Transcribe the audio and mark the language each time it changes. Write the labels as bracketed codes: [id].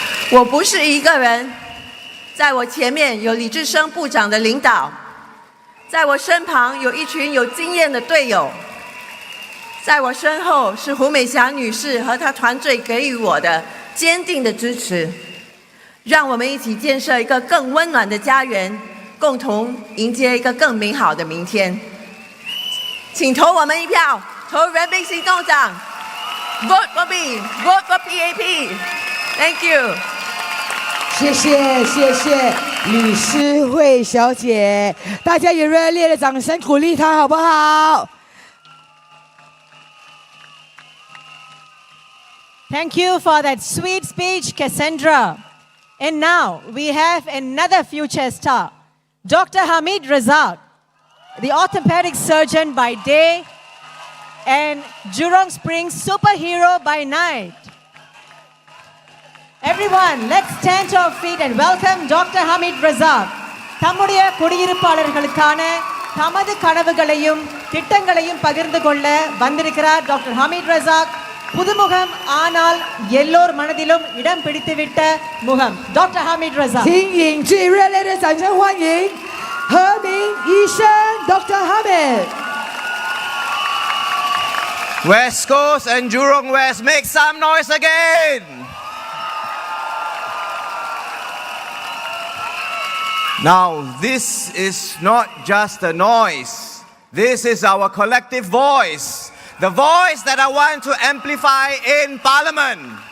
[zh] 我不是一个人，在我前面有李志生部长的领导，在我身旁有一群有经验的队友，在我身后是胡美霞女士和她团队给予我的坚定的支持。让我们一起建设一个更温暖的家园，共同迎接一个更美好的明天。请投我们一票，投人民行动党 ， [en] Vote for me, Vote for PAP. Thank you. [zh] 谢谢李诗慧小姐，大家也热烈的掌声鼓励她好不好？ [en] Thank you for that sweet speech, Cassandra. And now we have another future star, Dr. Hamid Razak, the orthopedic surgeon by day and Jurong Springs superhero by night. Everyone, let's stand to our feet and welcome Dr. Hamid Razak. [ta] தம்முடைய குடியிருப்பாளர்களுக்கான தமது கனவுகளையும் திட்டங்களையும் பகிர்ந்து கொள்ள வந்திருக்கிறார் doctor Hamid Razak. புதுமுகம் ஆனால் எல்லோர் மனதிலும் இடம் பிடித்துவிட்ட முகம் doctor Hamid Razak. [zh] 请引最热烈的掌声欢迎何明医生 Dr. [en] Hamid. West Coast and Jurong West, make some noise again. Now, this is not just a noise. This is our collective voice. The voice that I want to amplify in Parliament.